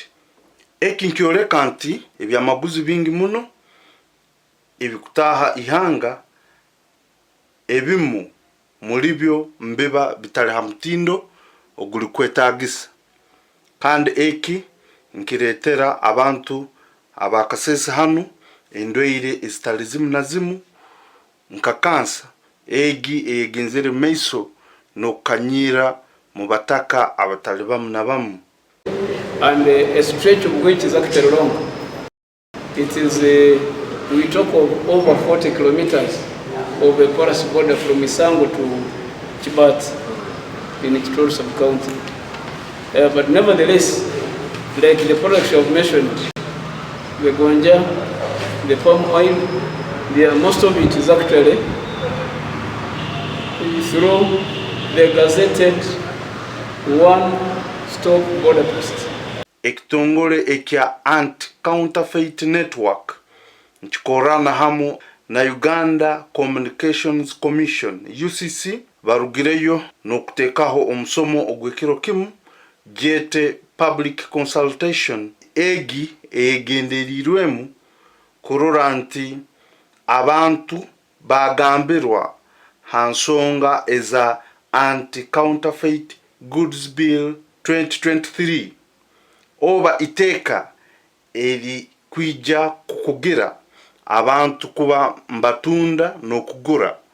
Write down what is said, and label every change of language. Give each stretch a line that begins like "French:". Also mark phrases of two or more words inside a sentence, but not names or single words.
Nyoro: Ekinkyoleka nti ebyamaguzi bingi muno ebikutaha ihanga ebimu muri byo mbeba bitali hamutindo oguli kwetagisa kandi eki nkiretera abantu abakasese hano endweire ezitalizimu na zimu nkakansa egi egenzere meiso no kanyira mu bataka abatalibamu na bamu.
English: And a stretch of which is actually long. It is we talk of over 40 kilometers of a porous border from Isango to Chibat in Kitoro sub-county. But nevertheless, like the products you have mentioned, the gonja, the palm oil, most of it is actually through the gazetted one-stop border post.
Nyoro: Ekitongole ekya Anti-counterfeit network nchikorana hamu na Uganda Communications Commission UCC barugireyo nokutekaho omusomo ogwekiro kimu jete
English: public consultation
Nyoro: egi egenderirwemu kurora nti abantu bagambirwa hansonga eza Anti-counterfeit Goods Bill 2023 oba iteka eri kwija kukugira abantu kuba mbatunda n'okugura